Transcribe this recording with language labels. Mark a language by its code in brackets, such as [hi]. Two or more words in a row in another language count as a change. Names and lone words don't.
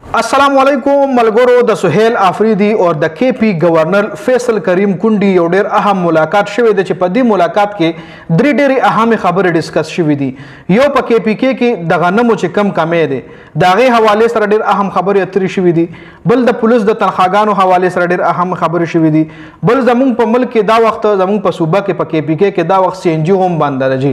[ps] اسلام علیکم ملګرو د سهیل افریدي اور د کې پي ګورنر فیصل کریم کنډي یو ډیر اهم ملاقات شوې ده چې په دې ملاقات کې درې ډېرې اهم خبرې ډیسکس شوې دي. یو په کې پی کې د غنمو چې کم کمې ده د هغې حوالې سره ډېر اهم خبرې اترې شوې دي. بل د پولیس د تنخواګانو حوالې سره ډېر اهم خبرې شوې دي. بل زمونږ په ملک کې دا وخت زمونږ په صوبه کې په کې پی کې دا وخت سی ان جی هم بند راځي.